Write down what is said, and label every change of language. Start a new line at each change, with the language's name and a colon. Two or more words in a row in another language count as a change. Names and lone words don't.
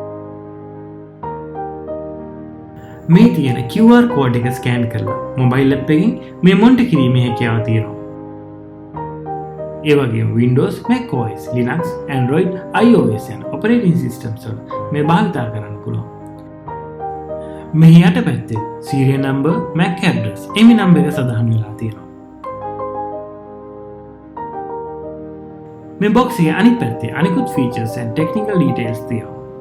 Sinhala: මේ තියෙන QR කෝඩ් එක ස්කෑන් කරලා
English: mobile app
Sinhala: එකකින් මේ මොනිටර් කිරීමේ හැකියාව තියෙනවා. ඒ වගේම Windows, macOS, Linux, Android, iOS යන
English: operating systems
Sinhala: වල මේ භාවිත කරන්න පුළුවන්. මෙහි යටපැත්තේ
English: serial number, MAC address, IMEI number
Sinhala: එක සඳහන් වෙලා තියෙනවා. මේ box එකේ අනිත් පැත්තේ අනිකුත්
English: features and technical details
Sinhala: තියෙනවා.